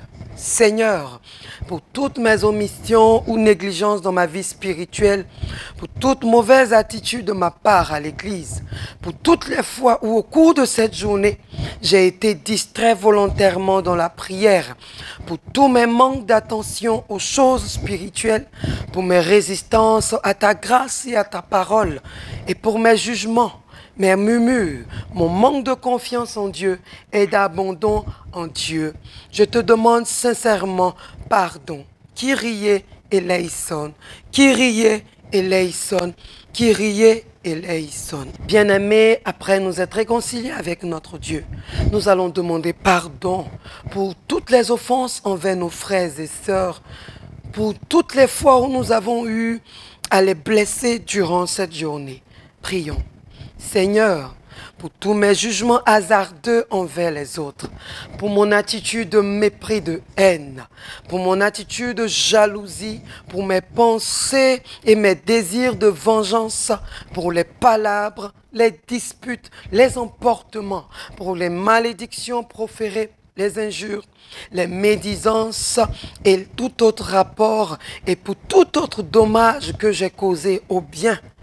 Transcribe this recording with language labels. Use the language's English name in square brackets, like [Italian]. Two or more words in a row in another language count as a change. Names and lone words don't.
[French] Seigneur, pour toutes mes omissions ou négligences dans ma vie spirituelle, pour toute mauvaise attitude de ma part à l'église, pour toutes les fois où au cours de cette journée, j'ai été distrait volontairement dans la prière, pour tous mes manques d'attention aux choses spirituelles, pour mes résistances à ta grâce et à ta parole, et pour mes jugements, mes murmures, mon manque de confiance en Dieu et d'abandon en Dieu. Je te demande sincèrement pardon. [Greek] Κύριε ελέησον, Κύριε ελέησον, Κύριε ελέησον. [French] Bien-aimés, après nous être réconciliés avec notre Dieu, nous allons demander pardon pour toutes les offenses envers nos frères et sœurs, pour toutes les fois où nous avons eu à les blesser durant cette journée. Prions. Seigneur, pour tous mes jugements hasardeux envers les autres, pour mon attitude de mépris, de haine, pour mon attitude de jalousie, pour mes pensées et mes désirs de vengeance, pour les palabres, les disputes, les emportements, pour les malédictions proférées, les injures, les médisances et tout autre rapport et pour tout autre dommage que j'ai causé au bien,